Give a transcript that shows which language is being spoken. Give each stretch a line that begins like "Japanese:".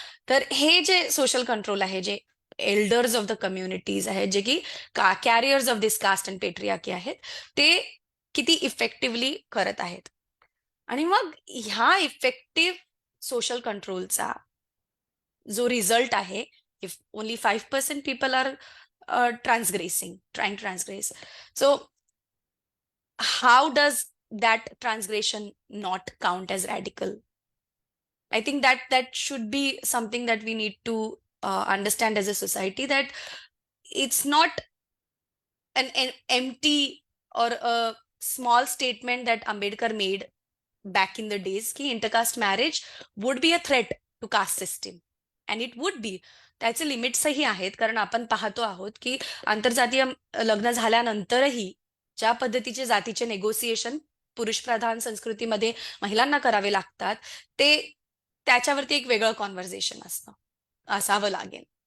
Marathi: तर हे जे सोशल कंट्रोल आहे, जे
English: elders of the communities
Marathi: आहेत, जे की
English: carriers of this caste and patriarchy
Marathi: आहेत, ते किती इफेक्टिव्हली करत आहेत. आणि मग ह्या
English: Effective social कंट्रोलचा जो result आहे, if only 5% people are trying to transgress. So how does that transgression not count as radical? I think that should be something that we need to understand as a society, that it's not an empty or a small statement that Ambedkar made back in the days ki intercaste marriage would be a threat to caste system, and it would be.
Marathi: त्याचे लिमिट्सही आहेत, कारण आपण पाहतो आहोत की आंतरजातीय लग्न झाल्यानंतरही ज्या पद्धतीचे जातीचे नेगोसिएशन पुरुषप्रधान संस्कृतीमध्ये महिलांना करावे लागतात, ते त्याच्यावरती एक वेगळं कॉन्व्हर्सेशन असावं लागेल.